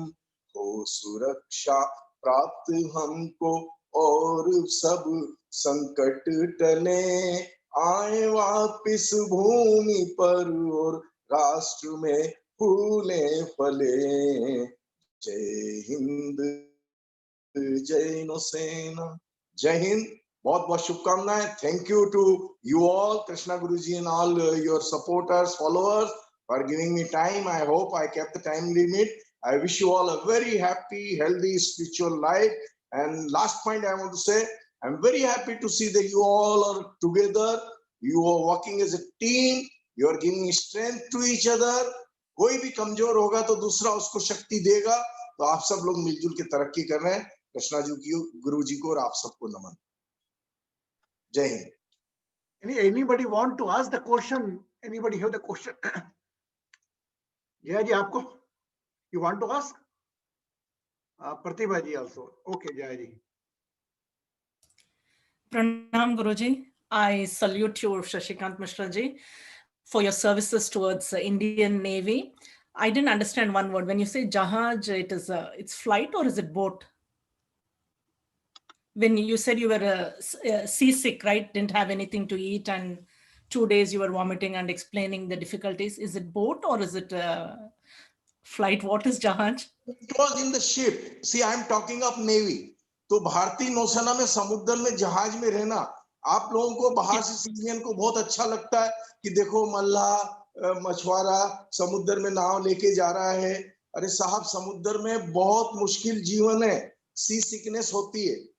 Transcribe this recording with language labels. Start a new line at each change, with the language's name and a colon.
Hindi: हो सुरक्षा प्राप्त हमको और सब संकट टले, आए वापिस भूमि पर और राष्ट्र में फूले फले। जय हिंद, जय नौसेना। जय हिंद। बहुत बहुत शुभकामनाएं।
English: Thank you to you all, Krishna Guru ji and all your supporters, followers, for giving me time. I hope I kept the time limit. I wish you all a very happy, healthy, spiritual life. And last point I want to say, I'm very happy to see that you all are together. You are working as a team. You are giving strength to each other.
Hindi: कोई भी कमजोर होगा तो दूसरा उसको शक्ति देगा। तो आप सब लोग मिलजुल के तरक्की कर रहे हैं। कृष्णा जी की, गुरु जी को और आप सबको नमन। जय Hind.
English: Anybody want to ask the question? Anybody have the question? Jaya ji, आपको? You want to ask? Pratibha ji also. Okay, Jaya ji. Pranam Guruji. I salute you, Shashikant Mishra ji, for your services towards the Indian Navy. I didn't understand one word. When you say Jahaj, it's flight or is it boat? When you said you were seasick, right? Didn't have anything to eat and 2 days you were vomiting and explaining the difficulties. Is it boat or is it flight? What is Jahaj? It was in the ship. See, I am talking of Navy.
Hindi: तो भारतीय नौसेना में समुद्र में जहाज में रहना, आप लोगों को बाहर से सिविलियन को बहुत अच्छा लगता है कि देखो मल्लाह मछुआरा समुद्र में नाव लेके जा रहा है। अरे साहब, समुद्र में बहुत मुश्किल जीवन है, सी सिकनेस होती है।